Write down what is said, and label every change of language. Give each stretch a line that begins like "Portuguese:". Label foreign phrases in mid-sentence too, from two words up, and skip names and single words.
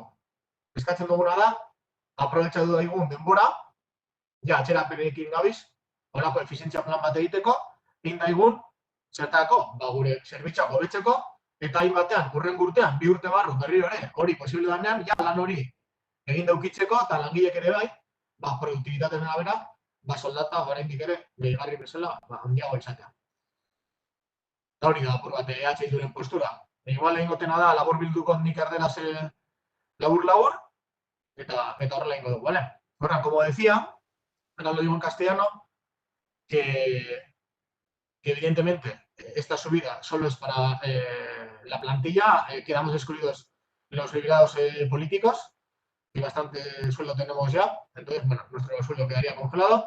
Basque: Eskatzen duguna da, aprobetxatu daigun denbora, atxerapenekin gabiz, horako efizientzia plan bat egiteko, egin daigun, zertako, gure zerbitzuak hobetzeko, eta hain batean, hurren urtean, 2 urte barru berriro ere, hori posible danean, lan hori egin daukitzeko, eta langilek ere bai, produktibitateen arabera, soldata oraindik ere, gehigarri bezala, handiago izatea. Eta hori da, apur bat, EH postura. Igual egin gotena da, labur bilduko nik erderaz labur-labur, eta horrela ingo dugu, ¿vale?
Spanish: Ahora, como decía, ahora lo digo en castellano, que evidentemente esta subida solo es para la plantilla, quedamos excluidos los jubilados políticos, y bastante sueldo tenemos ya, entonces, nuestro sueldo quedaría congelado.